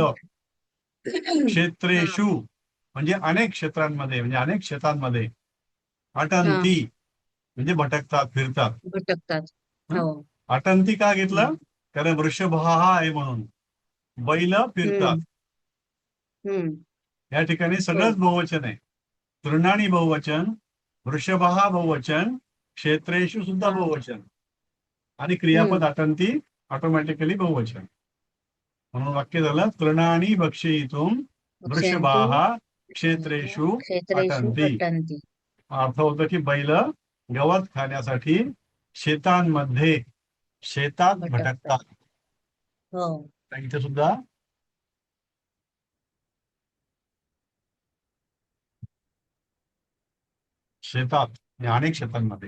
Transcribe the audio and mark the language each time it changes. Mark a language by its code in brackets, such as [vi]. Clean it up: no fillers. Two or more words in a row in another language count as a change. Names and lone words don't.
[mr] क्षेत्रेषु म्हणजे अनेक क्षेत्रांमध्ये, म्हणजे अनेक शेतांमध्ये. अटंती म्हणजे भटकतात, फिरतात. हो. अटंती का घेतलं? कारण वृषभाः आहे म्हणून. बैल फिरतात. या ठिकाणी सगळंच बहुवचन आहे. तृणानी बहुवचन, वृषभाः बहुवचन, क्षेत्रेषु सुद्धा बहुवचन आणि क्रियापद अटंती ऑटोमॅटिकली बहुवचन. म्हणून वाक्य झालं [sa] तृणानी भक्षयितुम वृषभाः क्षेत्रेषु अटन्ति. [mr] अर्थ होतं की बैल गवत खाण्यासाठी शेतात भटकतात. इथे सुद्धा शेतात अनेक शेतांमध्ये.